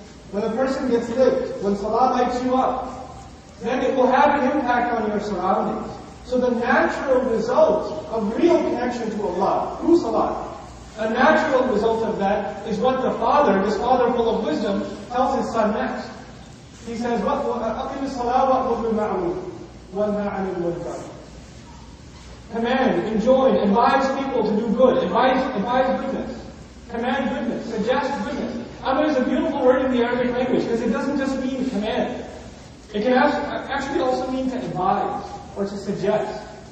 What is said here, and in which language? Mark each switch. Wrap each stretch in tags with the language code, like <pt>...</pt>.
<en>When a person gets lit, when salah lights you up, then it will have an impact on your surroundings. So the natural result of real connection to Allah, through salah, a natural result of that is what the father, this father full of wisdom, tells his son next. He says,</en> <ar>أَقِمِ الصَّلَاةَ وَأْمُرْ بِالْمَعْرُوفِ وَانْهَ عَنِ الْمُنكَرِ.</ar> <en>Command, enjoin, advise people to do good, advise goodness, command goodness, suggest goodness. Amr is a beautiful word in the Arabic language because it doesn't just mean command. It can actually also mean to advise or to suggest.</en>